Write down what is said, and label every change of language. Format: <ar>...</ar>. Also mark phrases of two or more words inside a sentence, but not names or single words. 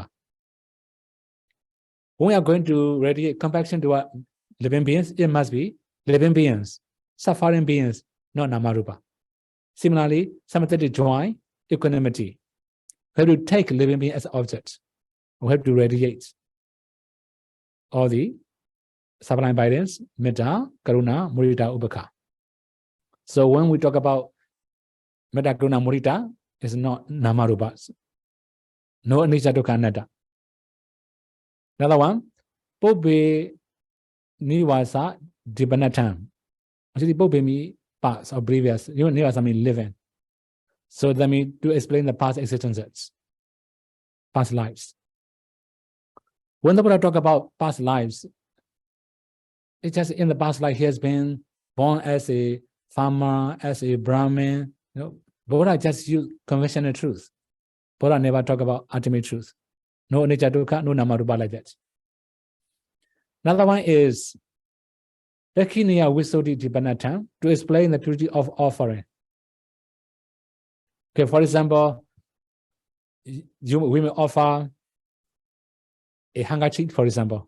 <en>When we are going to radiate compassion to our living beings, it must be living beings, suffering beings, not Namarupa. Similarly, sympathetic joy, equanimity. We have to take living beings as objects. We have to radiate all the sublime abidance,</en> <pi>metta, karuna, mudita, ubekha.</pi> <en>So when we talk about</en> <pi>metta, karuna, mudita,</pi> <en>it's not Namarupas. No</en> <pi>anicca, dukkha, anatta.</pi> <en>Another one,</en> <pi>Pobe Nivasa Dipanatam.</pi> <en>Actually, Pobe means past or previous. Nivasa means living. So that means to explain the past existences, past lives. When the Buddha talk about past lives, it's just in the past life he has been born as a farmer, as a Brahmin. You know, Buddha just use conventional truth. Buddha never talk about ultimate truth. No</en> <pi>anicca, dukkha,</pi> <en>no Namarupa like that. Another one is</en> <pi>Dakiniya Visuddhi Dipanatam,</pi> <en>to explain the purity of offering. Okay, for example, we may offer a handkerchief, for example.</en>